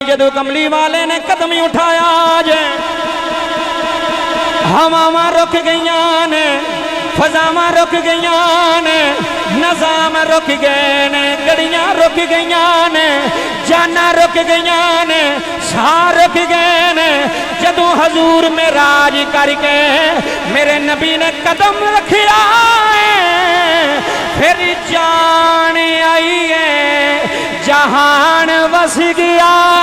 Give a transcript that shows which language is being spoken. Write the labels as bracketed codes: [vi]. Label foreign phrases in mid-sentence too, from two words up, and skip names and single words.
[pa] جدو کملی والے نے قدم اٹھایا جے ہواواں رک گئیاں نے فضاواں رک گئیاں نے نظام رک گئے نے گڑیاں رک گئیاں نے جانا رک گئیاں نے ساہ رک گئے نے جدو حضور معراج کر کے میرے نبی نے قدم رکھیا پھر جان آئی ہے جہان وس گیا